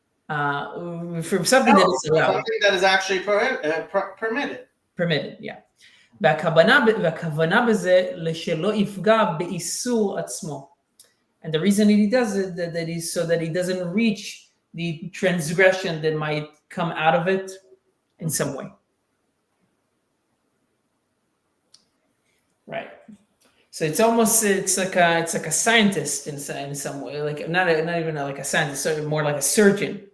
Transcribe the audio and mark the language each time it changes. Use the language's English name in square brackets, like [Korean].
[English] From something that is allowed. Something that is actually permitted. Permitted, yeah. [Hebrew] והכוונה בזה לשלא יפגע באיסור עצמו. [English] And the reason he does it that is so that he doesn't reach the transgression that might come out of it in some way. Right. So it's like a scientist in some way, like not even like a scientist, so more like a surgeon.